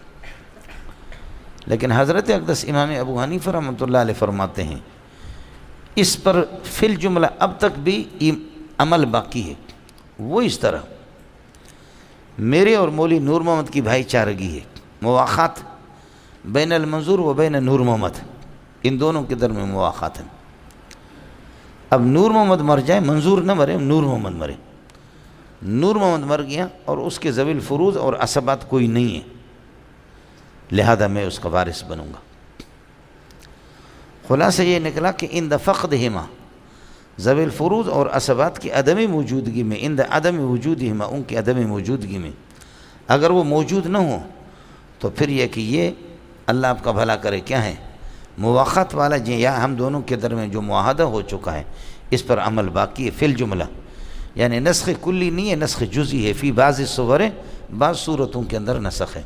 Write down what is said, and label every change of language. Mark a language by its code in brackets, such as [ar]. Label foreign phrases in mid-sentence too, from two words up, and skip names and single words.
[ur] لیکن حضرت اقدس امام ابو حنیفہ رحمۃ اللہ علیہ فرماتے ہیں اس پر [ar] فی الجملہ [ur] اب تک بھی عمل باقی ہے، وہ اس طرح میرے اور مولوی نور محمد کی بھائی چارگی ہے، [ar] مواخات بین المنظور و بین [ur] نور محمد، ان دونوں کے درمیان مواخات ہیں۔ اب نور محمد مر جائے، منظور نہ مرے، نور محمد مرے، نور محمد مر گیا اور اس کے ذوی الفروض اور عصبات کوئی نہیں ہے، لہذا میں اس کا وارث بنوں گا۔ خلاصہ یہ نکلا کہ [ar] اند فقدہما، [ur] ذوی الفروض اور عصبات کی عدم موجودگی میں، [ar] اند عدم وجودہما، [ur] ان کی عدم موجودگی میں اگر وہ موجود نہ ہو تو پھر یہ کہ یہ اللہ آپ کا بھلا کرے کیا ہے، مواخات والا جی، یا ہم دونوں کے درمیان جو معاہدہ ہو چکا ہے اس پر عمل باقی ہے [ar] فی الجملہ، [ur] یعنی نسخ کلی نہیں ہے، نسخ جزئی ہے، [ar] فی بعض الصور، [ur] بعض صورتوں کے اندر نسخ ہے۔